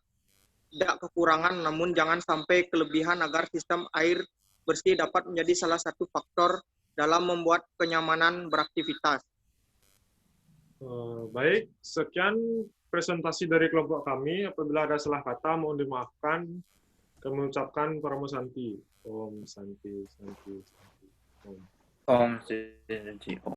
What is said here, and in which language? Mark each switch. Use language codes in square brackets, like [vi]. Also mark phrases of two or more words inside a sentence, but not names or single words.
[id] Tidak kekurangan, namun jangan sampai kelebihan agar sistem air bersih dapat menjadi salah satu faktor dalam membuat kenyamanan beraktivitas. Baik, sekian presentasi dari kelompok kami. Apabila ada salah kata, mohon dimaafkan. Kami ucapkan [sa] Paramo Santi. Om Santi, Santi, Santi. Om. Om Santi, Om.